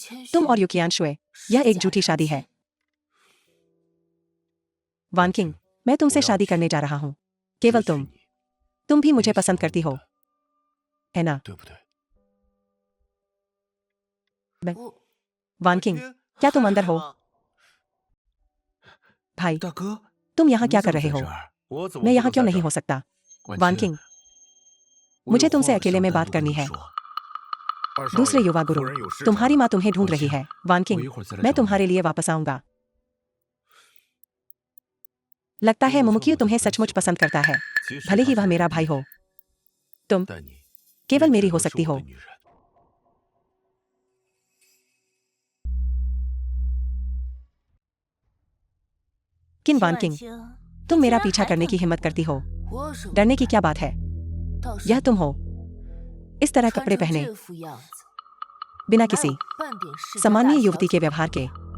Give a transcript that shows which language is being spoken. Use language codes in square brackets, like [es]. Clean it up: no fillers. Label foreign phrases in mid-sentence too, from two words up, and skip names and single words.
[hi] तुम और यूकियानशुए, यह एक झूठी शादी है। वान किंग, मैं तुमसे शादी करने जा रहा हूँ। केवल तुम भी मुझे पसंद करती हो, है ना? [zh] 对不对？ [hi] वान किंग, क्या तुम अंदर हो? भाई, [zh] 大哥， [hi] तुम यहाँ [zh] 你 [hi] क्या [zh] 怎 [hi] कर [zh] 么 [hi] रहे [zh] 在 [hi] हो? [zh] 这儿？我怎么 [hi] मैं [zh] 不 [hi] यहाँ [zh] 能 [hi] क्यों [zh] 在 [hi] नहीं [zh] 这 [hi] हो [zh] 儿？ [hi] सकता? [zh] 婉 [hi] वान [zh] 清， [hi] किंग, [zh] 我 [hi] मुझे [zh] 有 [hi] तुमसे [zh] 话 [hi] अकेले [zh] 想 [hi] में [zh] 单 [hi] बात [zh] 独跟 [hi] करनी [zh] 你 [hi] है। [zh] 说。二少 [hi] दूसरे [zh] 爷， [hi] युवा [zh] 夫 [hi] गुरु, [zh] 人有事 [hi] तुम्हारी [zh] 找 [hi] माँ तुम्हें ढूंढ [zh] 婉 [hi] रही [zh] 清 [hi] है। वान [zh] 我 [hi] किंग, [zh] 一会儿再来 [hi] मैं [zh] 找你。 [hi] तुम्हारे लिए वापस आऊंगा। लगता है मुमुकियो तुम्हें सचमुच पसंद करता है, [zh] 其实 [hi] भले [zh] 她 [hi] ही [zh] 是 [hi] वह [zh] 我 [hi] मेरा [zh] 的 [hi] भाई [zh] 女 [hi] हो। [zh] 人 [hi] तुम [zh] 但你 [hi] केवल [zh] 也 [hi] मेरी [zh] 只 [hi] हो [zh] 能是 [hi] सकती [zh] 我 [hi] हो। [zh] 的女人。 [hi] किन वान किंग, तुम मेरा पीछा करने की हिम्मत करती हो? डरने की क्या बात है? यह तुम हो, इस तरह कपड़े पहने, बिना किसी सामान्य युवती के व्यवहार के।